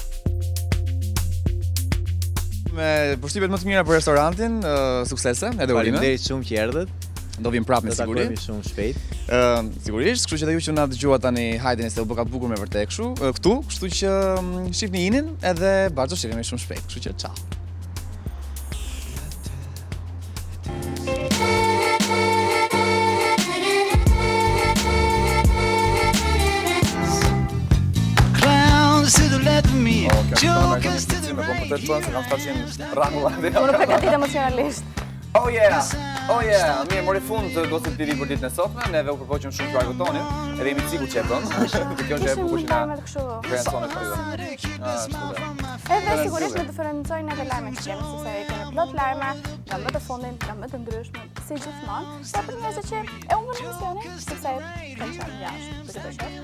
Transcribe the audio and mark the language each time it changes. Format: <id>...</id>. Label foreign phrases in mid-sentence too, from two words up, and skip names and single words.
<sq>Me përshtypjet më të mira për restorantin, suksese, edhe urime. Faleminderit shumë që erdhët. Do vim prapë me siguri. Do takojmë shumë shpejt. Sigurisht, kështu që edhe ju që na dëgjuat tani, hajde se u bë ka bukur me vërtet këtu, kështu që shihni inin edhe bashkë shihemi shumë shpejt. Kështu që ciao.</sq> <en>Jokers to the right.</en> <sq>Unë përgatit emocionalisht.</sq> <en>Oh yeah,</en> <sq>mirë, mori fund të Gossip TV për ditën e sotme, neve u përpoqëm shumë që argëtonin, edhe jemi sigur që e bën. Kjo që e bukur që na kreacionet për Edhe sigurisht në të diferencojnë edhe lajmet që kemi, sepse kemi plot lajme, nga më të fundin, nga më të ndryshme, si gjithmonë, sa për njerëzit që e humbën emisionin, sepse kanë qenë jashtë, për këtë shoh.</sq>